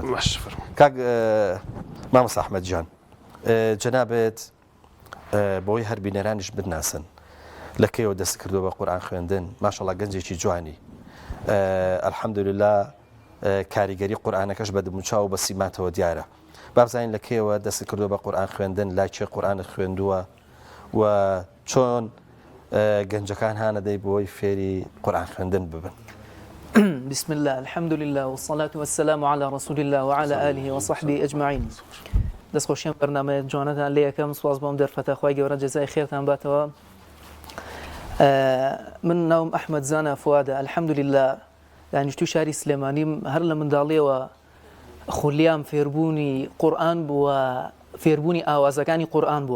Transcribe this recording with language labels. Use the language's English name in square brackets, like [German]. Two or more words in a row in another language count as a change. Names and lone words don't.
[Central Kurdish] کاک مامۆستا ئەحمەد جان، جەنابێت بۆی هەر بینەرانیش بناسن لە کەیەوە دەست کردووە بە قورئان خوێندن، ماشەڵڵا گەنجێکی جوانی، ئەلحەمدولله کاریگەری قورئانەکەش بە دموچاو و بە سیماتەوە دیارە. بابزانین لە کەیەوە دەست کردووە بە قورئان خوێندن، لای چێ قورئانت خوێندووە و چۆن گەنجەکان هانەدەی بۆی فێری قورئان خوێندن ببن؟ [Arabic] بسم الله الحمد لله والصلاة والسلام على رسول الله وعلى آله وصحبه أجمعين. [Central Kurdish] دەستخۆشیان بەرنامەیە جوانەتان لێ یەکەم سواز بۆم دەرفەتە خوای گەورە جەزای خێرتان باتەوە. من ناوم ئەحمەد زانە فوادە، الحەمدولله دانیشتووی شاری سلێمانیم، هەر لە منداڵیەوە خولیام فێربوونی قورئان بووە، فێربوونی ئاوازەکانی قورئان بووە.